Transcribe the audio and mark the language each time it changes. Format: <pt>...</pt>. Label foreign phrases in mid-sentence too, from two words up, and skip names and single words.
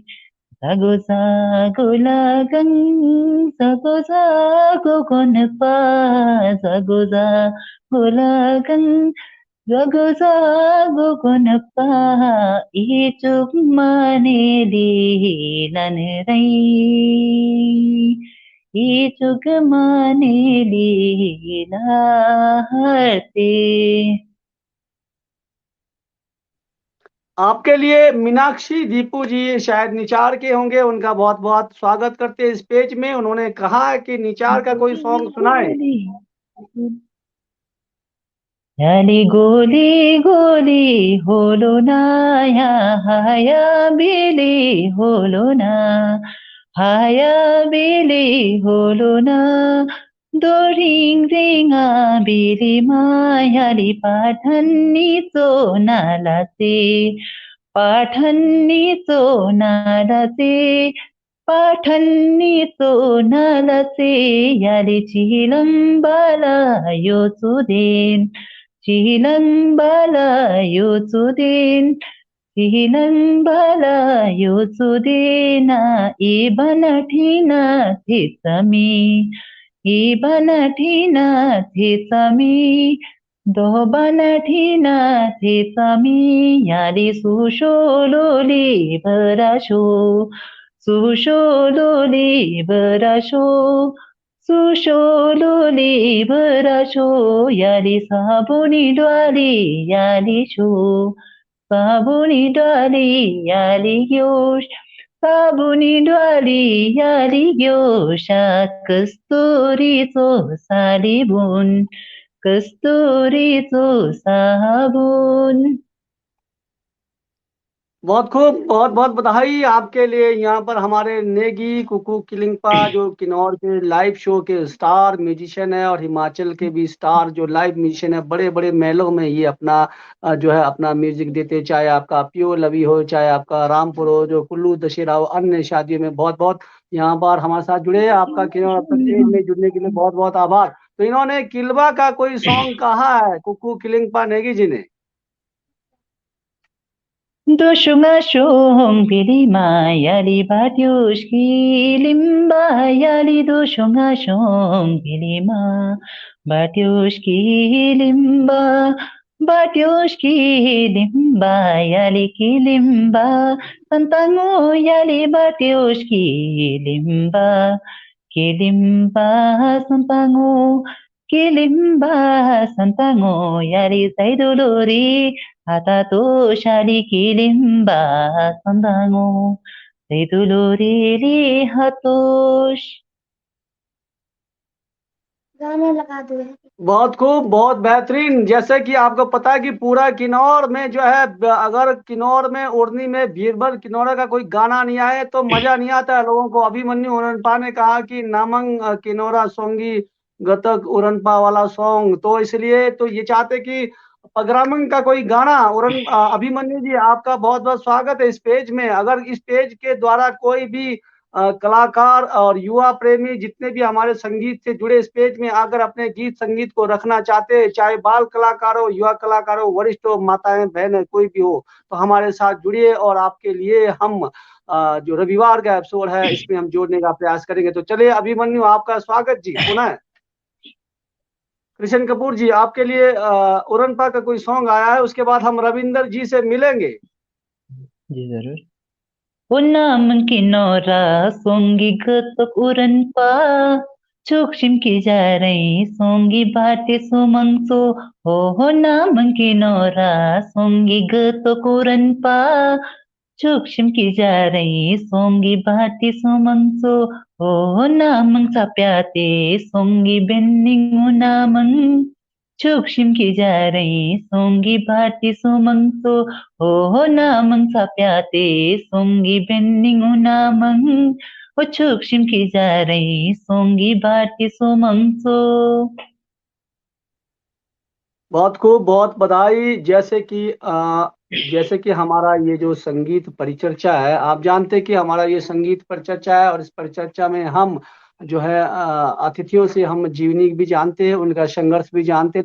<kfk>Zago zago lagang, zago zago gonpa, zago zago lagang, zago zago gonpa, ichuk maneli lanrai, ichuk maneli laharte।</kfk> <hi>आपके लिए मीनाक्षी दीपू जी शायद निचार के होंगे, उनका बहुत बहुत स्वागत करते हैं इस पेज में। उन्होंने कहा है कि निचार का कोई सॉन्ग सुनाए।</hi> <kfk>Yali goli goli holo na ya haya bili holo na haya bili holo na do ring ringa bili mayali pathanni so nalate pathanni so nalate pathanni so nalate yali chilam bala yo sudin Cihinan bala yusudin, cihinan bala yusudina, ibana thina thitami, ही बनाठिना थिचमी दो बनाठिना थिचमी याली सुशोलोली बराशो सुशोलोली बराशो सुशोलोली बराशो याली साबुनी ड्वाली याली शो साबुनी ड्वाली याली ग्योश साबुनी ड्वाली याली ग्योशा कस्तुरीचो सालीबुन कस्तुरीचो साबुन।</kfk> <hi>बहुत खूब, बहुत बहुत बधाई आपके लिए। यहाँ पर हमारे नेगी कुकू किलिंगपा जो किन्नौर के</hi> <en>live show</en> <hi>के</hi> <en>star musician</en> <hi>है और हिमाचल के भी स्टार जो</hi> <en>live musician</en> <hi>है, बड़े बड़े मेलों में ये अपना जो है अपना म्यूजिक देते, चाहे आपका प्योर लवी हो, चाहे आपका रामपुर हो, जो कुल्लू दशहरा हो, अन्य शादियों में। बहुत बहुत यहाँ पर हमारे साथ जुड़े हैं। आपका किन्नौर अब तक पेज में जुड़ने के लिए बहुत बहुत आभार। तो इन्होंने किलवा का कोई सॉन्ग कहा है कुकू किलिंगपा नेगी जी ने?</hi> <kfk>दोशुंगा शोंग बिलिमा याली बाट्योश की लिम्बा याली दोशुंगा शोंग बिलिमा बाट्योश की लिम्बा बाट्योश की लिम्बा याली की लिम्बा संतांगो याली बाट्योश की लिम्बा संतांगो Kilimba santango yari saiduluri hatato shali kilimba santango saiduluri li hatosh।</kfk> <hi>गाना लगा दो। बहुत खूब, बहुत बेहतरीन। जैसे कि आपको पता है कि पूरा किन्नौर में जो है, अगर किन्नौर में ओढ़नी में बीरबल किन्नौर का कोई गाना नहीं आए तो मजा नहीं आता है लोगों को। अभिमन्यु उरनपा ने कहा कि नामंग किन्नौरा सोंगी गतक उरनपा वाला सॉन्ग, तो इसलिए तो ये चाहते कि पगरामंग का कोई गाना। अभिमन्यु जी, आपका बहुत बहुत स्वागत है इस पेज में। अगर इस पेज के द्वारा कोई भी कलाकार और युवा प्रेमी जितने भी हमारे संगीत से जुड़े इस पेज में अगर अपने गीत संगीत को रखना चाहते हैं, चाहे बाल कलाकार हो, युवा कलाकार हो, वरिष्ठ हो, माताएं बहनें कोई भी हो, तो हमारे साथ जुड़िए और आपके लिए हम जो रविवार का एपिसोड है इसमें हम जोड़ने का प्रयास करेंगे। तो चलिए अभिमन्यु, आपका स्वागत जी पुनः। कृष्ण कपूर जी, आपके लिए उरनपा का कोई सॉन्ग आया है, उसके बाद हम रविंदर जी से मिलेंगे। जी जरूर।</hi> <kfk>Unaman kinora songi gatok uranpa chokshim ki jarai songi bhate sumangso ho naman kinora songi gatok uranpa chokshim ki jarai songi bhate sumangso ho naman sapyate songi benning unaman Chukshim ki jarai songi bhati sumangso ho namang sapyate songi benning unamang o chukshim ki jarai songi bhati sumangso।</kfk> <hi>बहुत खूब, बहुत बधाई। जैसे कि हमारा ये जो संगीत परिचर्चा है, आप जानते हैं कि हमारा ये संगीत परिचर्चा है और इस परिचर्चा में हम जो है अतिथियों से हम जीवनी भी जानते हैं, उनका संघर्ष भी जानते हैं।</hi>